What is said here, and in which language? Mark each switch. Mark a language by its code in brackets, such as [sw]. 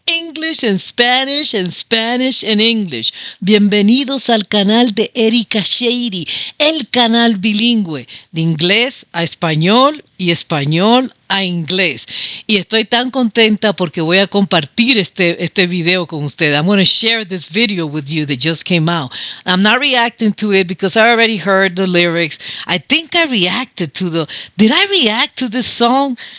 [en] English and Spanish and Spanish and English. [es] Bienvenidos al canal de Erica Shady, el canal bilingüe de inglés a español y español a inglés. Y estoy tan contenta porque voy a compartir este video con ustedes. [en] I'm going to share this video with you that just came out. I'm not reacting to it because I already heard the lyrics. I think I reacted to Did I react to this song?